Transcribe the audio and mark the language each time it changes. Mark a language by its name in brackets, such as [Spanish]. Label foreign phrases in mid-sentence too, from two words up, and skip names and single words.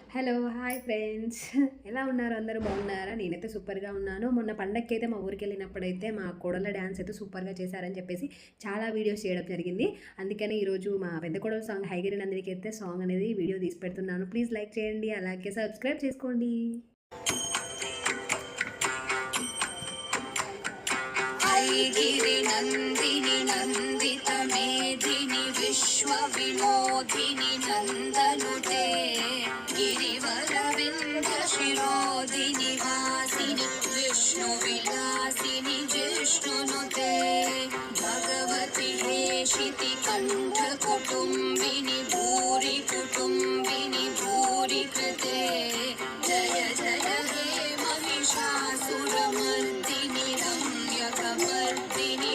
[Telugu] హలో! హాయ్ ఫ్రెండ్స్. ఎలా ఉన్నారు? అందరూ బాగున్నారా? నేనైతే సూపర్‌గా ఉన్నాను. మొన్న పండగకైతే మా ఊరికెళ్ళినప్పుడైతే మా కోడళ్ళ డాన్స్ అయితే సూపర్‌గా చేశారని చెప్పేసి చాలా వీడియోస్ చేయడం జరిగింది. అందుకని ఈరోజు మా పెద్ద కోడలు సాంగ్ 'హైగిరి నందినికి' అయితే సాంగ్ అనేది వీడియో తీసి పెడుతున్నాను. ప్లీజ్ లైక్ చేయండి. అలాగే సబ్స్క్రైబ్ చేసుకోండి. [Sanskrit] ऐगिरि नन्दिनि नन्दित मेधिनि विश्वविनोदिनि नन्दनुते गिरिवरविन्ध्यशिरोदिनि वासिनि विष्णुविलासिनि जिष्णुनुते भगवति हेशिति कण्ठकुटुम्बिनि भूरि कुटुम्बिनि भूरि कृते जय जय हे महिषासुरमर्दिनि रम्यकपर्दिनि